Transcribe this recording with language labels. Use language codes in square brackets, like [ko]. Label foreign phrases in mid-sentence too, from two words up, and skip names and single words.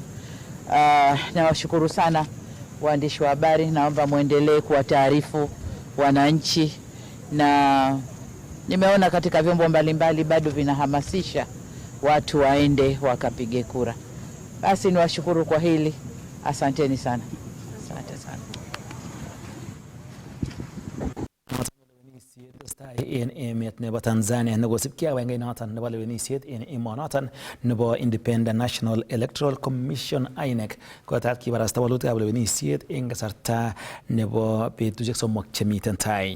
[sw] Nawashukuru sana waandishi wa habari, naomba muendelee kuwataarifu wananchi, na nimeona katika vyombo mbalimbali bado vinahamasisha watu waende wakapige kura. Basi niwashukuru kwa hili. Asanteni sana. Asante sana. [kln] En emet nebo Tanzania nekosipkei ak noton nebo lewenisiet en emonoton nebo Independent National Electoral Commission INEC kotat kibarasta walutikab lewenisiet en kasarta nebo betusiek 3 chemiten tai.